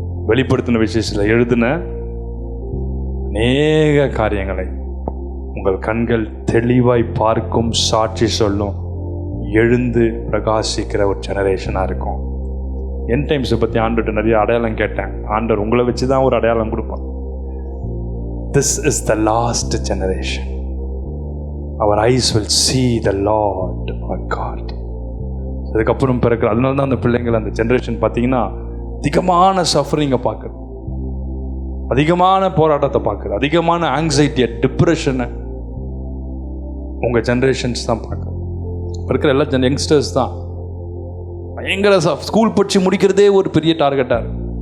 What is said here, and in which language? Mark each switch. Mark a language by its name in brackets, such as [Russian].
[Tamil] வெளிப்படுத்தின விசேஷத்தில் எழுதின அநேக காரியங்களை உங்கள் கண்கள் தெளிவாய் பார்க்கும், சாட்சி சொல்லும், எழுந்து பிரகாசிக்கிற ஒரு ஜெனரேஷனாக இருக்கும். என் டைம்ஸை பற்றி ஆண்டவர்கிட்ட நிறைய அடையாளம் கேட்டேன். ஆண்டவர் உங்களை வச்சு தான் ஒரு அடையாளம் கொடுப்பான். [English] This is the last generation. Our eyes will see the Lord our God. [Tamil] அதுக்கப்புறம் பிறகு அதனால தான் அந்த பிள்ளைங்கள் அந்த ஜெனரேஷன் பார்த்தீங்கன்னா அதிகமான சஃபரிங்கை பார்க்குறது, அதிகமான போராட்டத்தை பார்க்குறது, அதிகமான ஆங்ஸைட்டியை, டிப்ரெஷனை உங்கள் ஜெனரேஷன்ஸ் தான் பார்க்குறது. இருக்கிற எல்லா யங்ஸ்டர்ஸ் தான் பயங்கர ஸ்கூல் படித்து முடிக்கிறதே ஒரு பெரிய டார்கெட்டாக இருக்கு.